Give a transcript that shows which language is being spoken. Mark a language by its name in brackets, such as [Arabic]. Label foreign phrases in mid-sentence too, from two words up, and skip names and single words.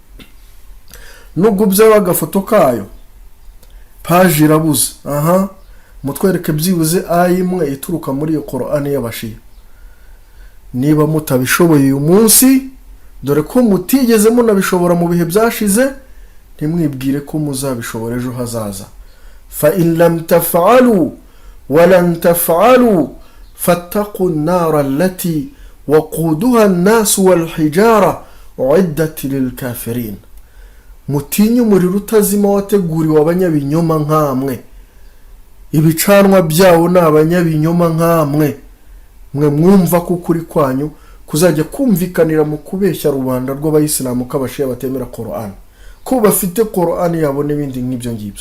[Kinyarwanda] Nubwo byaba agafoto kayo, page irabuze. Mutwereke byibuze aya imwe ituruka muri iyo Qur'ani y'abashiya. Niba mutabishoboye uyu munsi, dore ko mutigeze munabishobora mu bihe byashize, ntimwibwire ko muzabishobora ejo hazaza. [Arabic] فإن لم تفعلوا ولن تفعلوا فاتقوا النار التي وقودها الناس والحجارة أعدت للكافرين. [Kinyarwanda] Mutinyu umuriro utazima wateguriwe abanyabinyoma nkamwe, ibicanwa byawo n'abanyabinyoma nkamwe. Mwe mwumva ko kuri kwanyu kuzajya kumvikanira mu kubeshya rubanda rw'abayisilamu k'abashiya batemera Qur'an, ko bafite Qur'an yabo n'ibindi nk'ibyo ngibyo.